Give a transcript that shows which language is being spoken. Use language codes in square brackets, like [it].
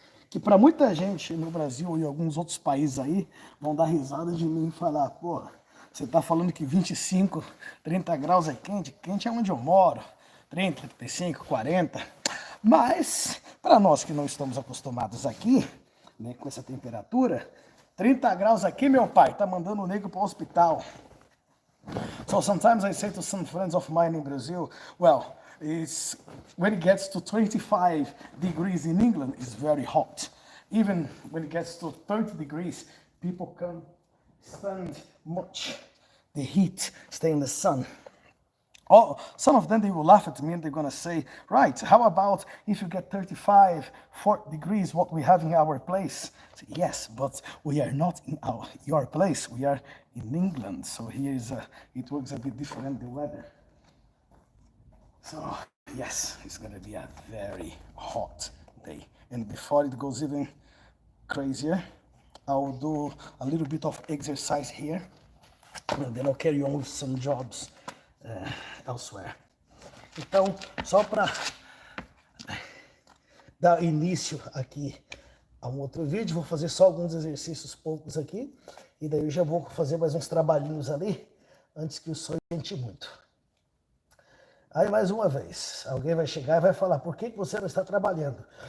[pt] Que para muita gente no Brasil e alguns outros países aí vão dar risada de mim e falar, pô, você tá falando que 25, 30 graus é quente? Quente é onde eu moro, 30, 35, 40. Mas, para nós que não estamos acostumados aqui, né, com essa temperatura, 30 graus aqui, meu pai, tá mandando o nego para o hospital. [en] So sometimes I say to some friends of mine in Brazil, well, it's when it gets to 25 degrees in England, it's very hot. Even when it gets to 30 degrees, people can't stand much the heat, stay in the sun. Oh, some of them, they will laugh at me and they're going to say, right, how about if you get 35, 40 degrees, what we have in our place? Say, yes, but we are not in your place. We are in England. So here is it works a bit different, the weather. So, yes, it's going to be a very hot day. And before it goes even crazier, I'll do a little bit of exercise here. And then I'll carry on with some jobs elsewhere. [pt] Então, só para dar início aqui a um outro vídeo, vou fazer só alguns exercícios poucos aqui, e daí eu já vou fazer mais uns trabalhinhos ali, antes que o sol esquente muito. Aí, mais uma vez, alguém vai chegar e vai falar, por que você não está trabalhando?